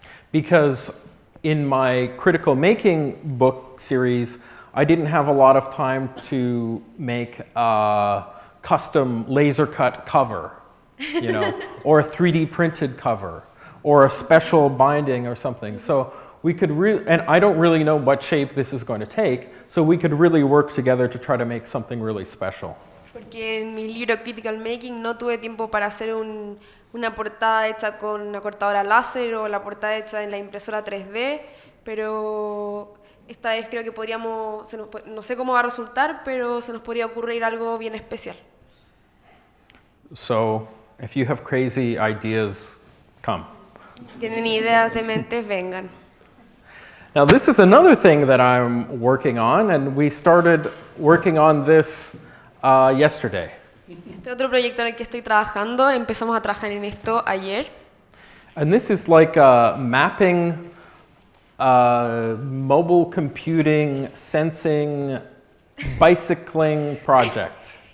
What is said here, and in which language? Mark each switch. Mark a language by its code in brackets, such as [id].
[en] Because in my critical making book series, I didn't have a lot of time to make a custom laser cut cover, you know, or a 3D printed cover, or a special binding or something. So we could really, and I don't really know what shape this is going to take, so we could really work together to try to make something really special. [es] Porque en mi libro Critical Making no tuve tiempo para hacer una portada hecha con una cortadora láser o la portada hecha en la impresora 3D, pero esta vez creo que podríamos, no sé cómo va a resultar, pero se nos podría ocurrir algo bien especial. [en] So if you have crazy ideas, come. [es] Si tienen ideas de mentes, vengan. [en] Now this is another thing that I'm working on, and we started working on this yesterday. [es] Este otro proyecto en el que estoy trabajando, empezamos a trabajar en esto ayer. [en] And this is like a mapping, mobile computing, sensing, bicycling project.